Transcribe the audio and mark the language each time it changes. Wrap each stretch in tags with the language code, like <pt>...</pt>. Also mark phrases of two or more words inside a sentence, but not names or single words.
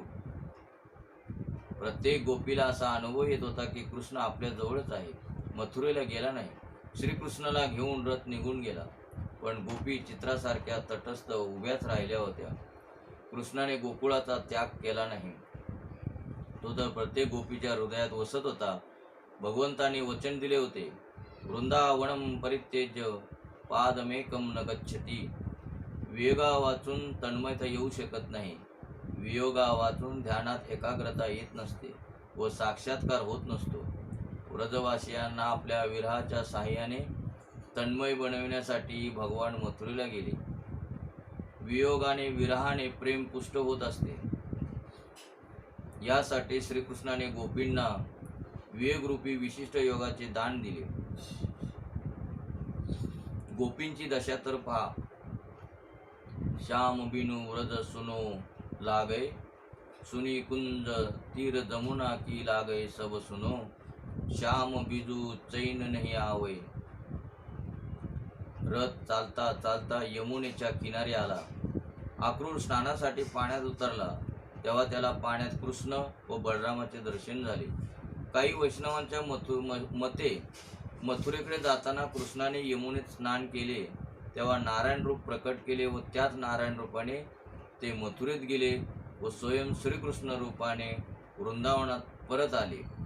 <mr>प्रत्येक गोपीला असा अनुभव येत होता की कृष्ण आपल्या जवळच आहे, मथुरेला गेला नाही. श्रीकृष्णाला घेऊन रथ निघून गेला, पण गोपी चित्रासारख्या तटस्थ उभ्याच राहिल्या होत्या. कृष्णाने गोकुळाचा त्याग केला नाही. तो तर प्रत्येक गोपीच्या हृदयात वसत होता. भगवंतांनी वचन दिले होते,</mr> <sa>वृंदावनम परित्यज्य पादमेकम न गच्छति.</sa> <mr>वियोगा वाचून तन्मयता येऊ शकत नाही. वियोगा वाचून ध्यानात एकाग्रता येत नसते व साक्षात्कार होत नसतो. व्रजवासियांना आपल्या विरहाच्या साह्याने तन्मय बनविण्यासाठी भगवान मथुरेला गेले. वियोगाने विरहाने प्रेम पुष्ट होत असते. यासाठी श्रीकृष्णाने गोपींना विवेकरूपी विशिष्ट योगाचे दान दिले. गोपींची दशा तर पहा.</mr> <bra>श्याम बिनु व्रज सुनो लागय, सुनी कुंज तीर जमुना की लागय सब सुनो. श्याम बिजू चैन नहीं आवय.</bra> <mr>रथ चालता चालता यमुनेच्या किनारी आला. आक्रूर स्नानासाठी पाण्यात उतरला तेव्हा त्याला पाण्यात कृष्ण व बलरामाचे दर्शन झाले. काही वैष्णवांच्या मते मथुरेकडे जाताना कृष्णाने यमुनेत स्नान केले तेव्हा नारायण रूप प्रकट केले व त्याच नारायण रूपाने ते मथुरेत गेले व स्वयं श्रीकृष्ण रूपाने वृंदावनात परत आले.</mr>